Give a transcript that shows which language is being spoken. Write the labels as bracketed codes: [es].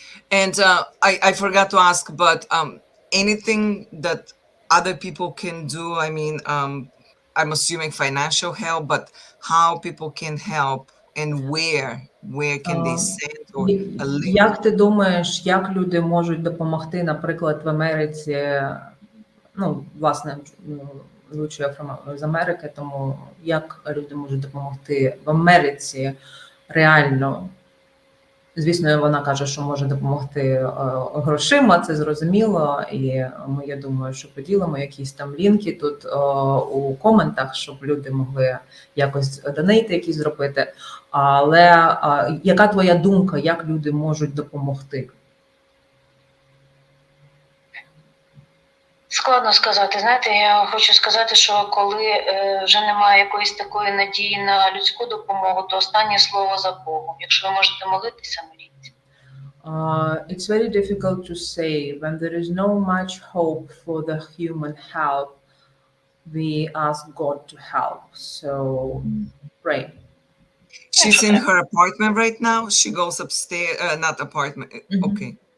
[en] And I forgot to ask, but anything that other people can do, I mean, I'm assuming financial help, but how people can help and where can they send or a link? [uk] Як ти думаєш, як люди можуть допомогти, наприклад, в Америці? Ну, власне, лучше з Америки, тому як люди можуть допомогти в Америці реально? Звісно, вона каже, що може допомогти грошима, це зрозуміло, і я думаю, що поділимо якісь там лінки тут у коментах, щоб люди могли якось донейти якісь зробити. Але яка твоя думка, як люди можуть допомогти? Складно сказати. Знаєте, я хочу сказати, що коли вже немає якоїсь такої надії на людську допомогу, то останнє слово за Богом. Якщо ви можете молитися, моліться. [en] It's very difficult to say. When there is no much hope for the human help, we ask God to help. So pray. She's in her apartment right now. She goes upstairs, not apartment. Okay.